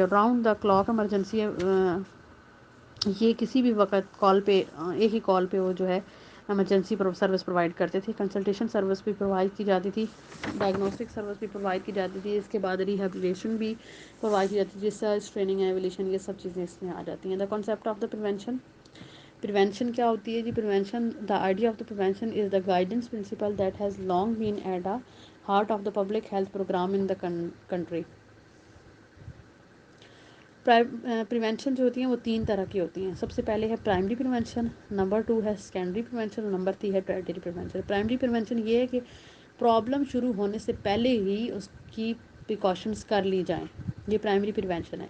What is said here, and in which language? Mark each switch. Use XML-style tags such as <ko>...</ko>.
<ur>اور round the clock emergency, یہ کسی بھی وقت کال پہ ایک ہی کال پہ وہ جو ہے ایمرجنسی سروس پرووائڈ کرتے تھے. کنسلٹیشن سروس بھی پرووائڈ کی جاتی تھی، ڈائگنوسٹک سروس بھی پرووائڈ کی جاتی تھی. اس کے بعد ریہیبلیٹیشن بھی پرووائڈ کی جاتی تھی. ریسرچ، ٹریننگ، ایولیوشن، یہ سب چیزیں اس میں آ جاتی ہیں.</ur> <en>The concept of the prevention.</en> <ur>Prevention کیا ہوتی ہے جی؟</ur> <en>Prevention, the idea of the prevention is the guidance principle that has long been at the heart of the public health program in the country.</en> <ur>Prevention جو ہوتی ہیں وہ تین طرح کی ہوتی ہیں. سب سے پہلے ہے پرائمری پریونشن، نمبر 2 ہے سیکنڈری پریونشن، اور نمبر 3 ہے ٹرشیری پریونشن. پرائمری پریونشن یہ ہے کہ پرابلم شروع ہونے سے پہلے ہی اس کی پریکاشنز کر لی جائیں. یہ پرائمری پریونشن ہے.</ur>